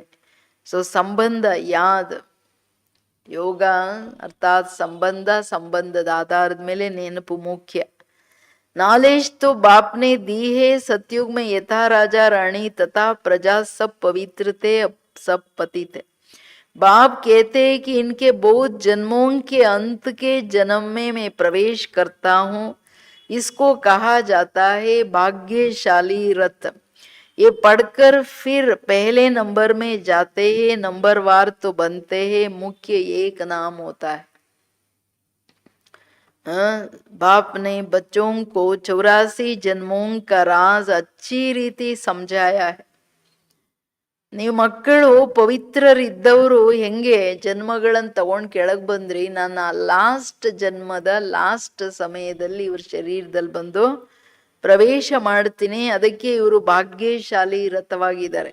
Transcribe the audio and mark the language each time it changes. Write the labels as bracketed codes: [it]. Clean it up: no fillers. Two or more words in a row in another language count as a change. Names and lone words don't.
[hi] सो संबंध याद, योग अर्थात संबंध, [kn] ಸಂಬಂಧದ ಆಧಾರದ ಮೇಲೆ ನೆನಪು ಮುಖ್ಯ. [hi] नॉलेज तो बाप ने दी है, सतयुग में यथा राजा रानी तथा प्रजा सब पवित्र थे, सब पतित थे. बाप कहते हैं कि इनके बहुत जन्मों के अंत के जन्म में मैं प्रवेश करता हूँ. इसको कहा जाता है भाग्यशाली रथ. ये पढ़कर फिर पहले नंबर में जाते हैं, नंबरवार तो बनते हैं, मुख्य एक नाम होता है. बाप ने बच्चों को 84 जन्मों का राज अच्छी रीति समझाया है. [kn] ನೀವು ಮಕ್ಕಳು ಪವಿತ್ರರಿದ್ದವರು ಹೆಂಗೆ ಜನ್ಮಗಳನ್ನು ತಗೊಂಡು ಕೆಳಗೆ ಬಂದ್ರಿ, ನಾನು ಲಾಸ್ಟ್ ಜನ್ಮದ ಲಾಸ್ಟ್ ಸಮಯದಲ್ಲಿ ಇವ್ರ ಶರೀರದಲ್ಲಿ ಬಂದು ಪ್ರವೇಶ ಮಾಡ್ತೀನಿ, ಅದಕ್ಕೆ ಇವರು ಭಾಗ್ಯಶಾಲಿ ರಥವಾಗಿದ್ದಾರೆ.